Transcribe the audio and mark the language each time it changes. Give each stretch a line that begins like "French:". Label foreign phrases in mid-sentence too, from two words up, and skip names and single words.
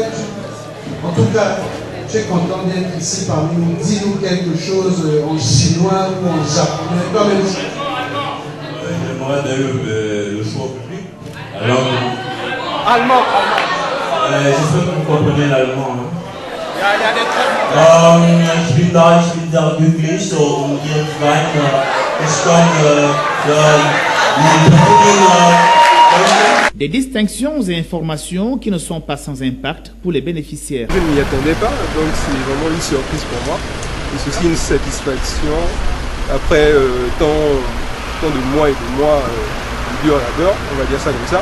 French: En tout cas, je suis content d'être ici parmi nous. Dis-nous quelque chose en chinois ou en japonais. Toi-même. J'aimerais d'ailleurs le choix public. Alors, Allemand. j'espère que vous comprenez l'allemand.
German: Ich bin da glücklich und jetzt weiter. Ich komme
French: Des distinctions et informations qui ne sont pas sans impact pour les bénéficiaires. Je ne m'y attendais pas, donc c'est vraiment une surprise pour moi. Et c'est aussi une satisfaction après tant de mois et de mois de dur labeur, on va dire ça comme ça.